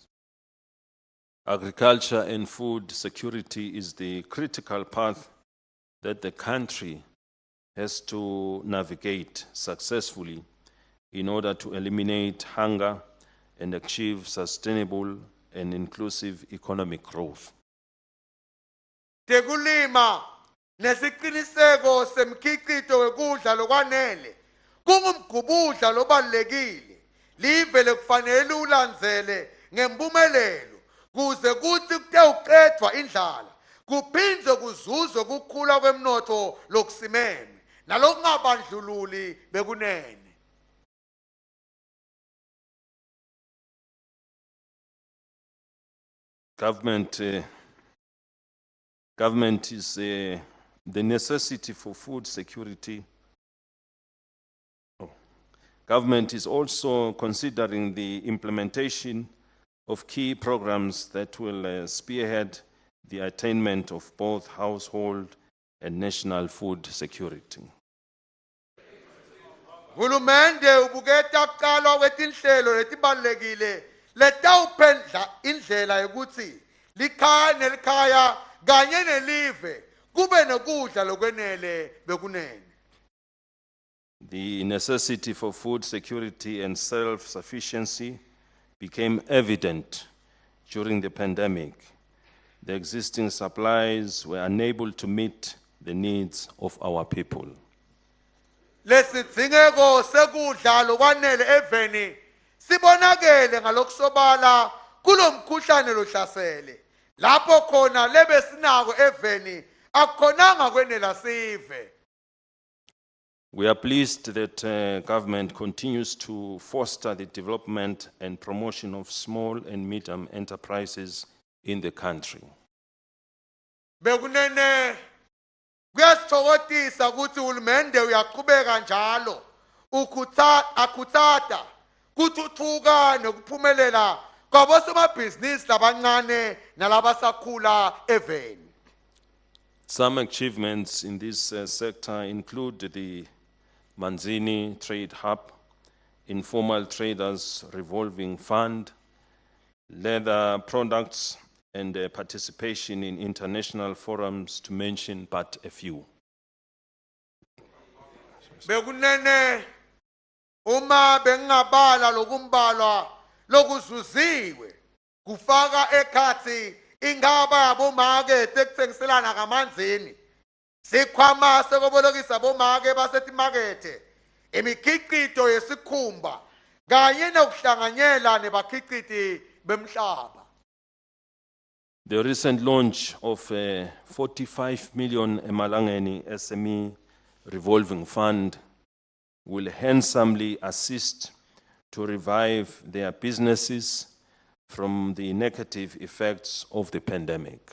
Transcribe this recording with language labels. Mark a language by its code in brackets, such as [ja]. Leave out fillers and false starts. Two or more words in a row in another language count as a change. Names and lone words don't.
[en] Agriculture and food security is the critical path that the country has to navigate successfully in order to eliminate hunger and achieve sustainable and inclusive economic growth. [ss] Tekulima nesiqiniseko semkhiqito wekudla lokwanele kungumgubudla lobalulekile live kufanele ulandzele ngempumelelo kuze kuthi kutewuqedwa indlala kuphindze kuzuzwe kukhula kwemnotho lokusimeme nalokungabandlululi bekunene. [en] Government is the necessity for food security. Government is also considering the implementation of key programs that will spearhead the attainment of both household and national food security. [ss] Hulumende ubuketa kuqalwa kwetinhlelo letibalulekile letawuphendla indlela yokuthi likhaya nelikhaya kanye nelive kube nokudla lokwenele bekunene. [en] The necessity for food security and self-sufficiency became evident during the pandemic. The existing supplies were unable to meet the needs of our people. [ss] lesidingeko sekudla lokwanele eveni sibonakele ngalokusobala kulomkhuhlane lohlasele lapho khona lebe sinako eveni akukhonanga kwenela sive. [en] We are pleased that government continues to foster the development and promotion of small and medium enterprises in the country. [ss] Bekunene kuyasithokozisa ukuthi uhulumende uyaqhubeka njalo akhuthata kuthuthuka nokuphumelela kwabosomabhizinisi labancane nalabasakhula eveni. [en] Some achievements in this sector include the Manzini Trade Hub, Informal Traders Revolving Fund, leather products, and participation in international forums, to mention but a few. [ss] Bekunene uma bengabala lokumbalwa lokuzuziwe kufaka ekhathi ingaba yabomakethe ekuthengiselana kamanzini sikhwama sekobolokisa abomake basetimakethe imikhiqido yesikhumba kanye nokuhlanganyela nebakhiqidi bemhlaba. [en] The recent launch of 45 million Emalangeni SME revolving fund will handsomely assist to revive their businesses from the negative effects of the pandemic.